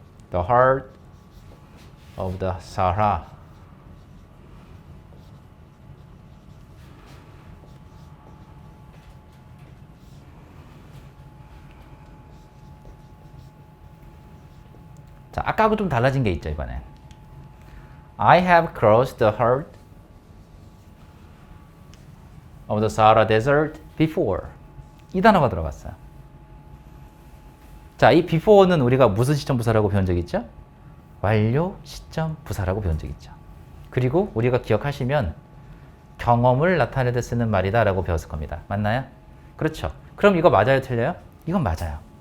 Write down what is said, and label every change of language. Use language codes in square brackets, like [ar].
[en] The heart of the Sahara. [ko] 자, 아까하고 좀 달라진 게 있죠, 이번엔. [en] I have crossed the heart of the Sahara Desert before. [ko] 이 단어가 들어갔어요. 자, 이 before는 우리가 무슨 시점 부사라고 배운 적 있죠? 완료 시점 부사라고 배운 적 있죠. 그리고 우리가 기억하시면 경험을 나타낼 때 쓰는 말이다 라고 배웠을 겁니다. 맞나요? 그렇죠. 그럼 이거 맞아요? 틀려요? 이건 맞아요.